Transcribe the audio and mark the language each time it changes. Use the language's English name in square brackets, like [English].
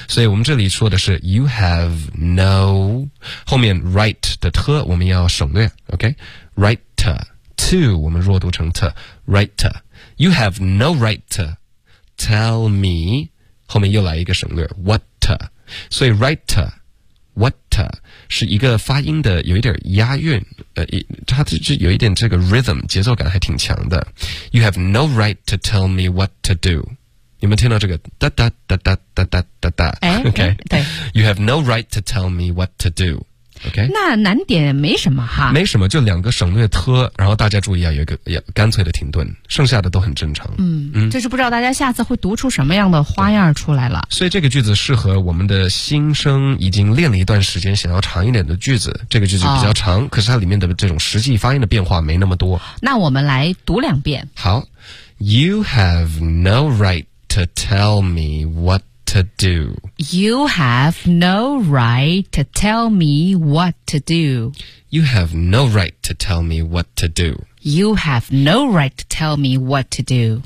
[Chinese] 所以我们这里说的是 you have no 后面 right 的 t 我们要省略 ，OK right to 我们弱读成 t [English] right you have no right to tell me [Chinese] 后面又来一个省略 what 所以 right what。是一个发音的有一点押韵，它就有一点这个 rhythm 节奏感还挺强的。 [English] You have no right to tell me what to do。 [Chinese] 你们听到这个哒哒哒哒哒哒哒哒 ？OK，对。 [English] You have no right to tell me what to do。 OK， [Chinese] 那难点没什么哈，没什么，就两个省略特，然后大家注意啊，有一个也干脆的停顿，剩下的都很正常。就是不知道大家下次会读出什么样的花样出来了。所以这个句子适合我们的新生，已经练了一段时间，想要长一点的句子。这个句子比较长，可是它里面的这种实际发音的变化没那么多。那我们来读两遍。 [English] 好 ，You have no right to tell me what. To do. You have no right to tell me what to do. You have no right to tell me what to do. You have no right to tell me what to do.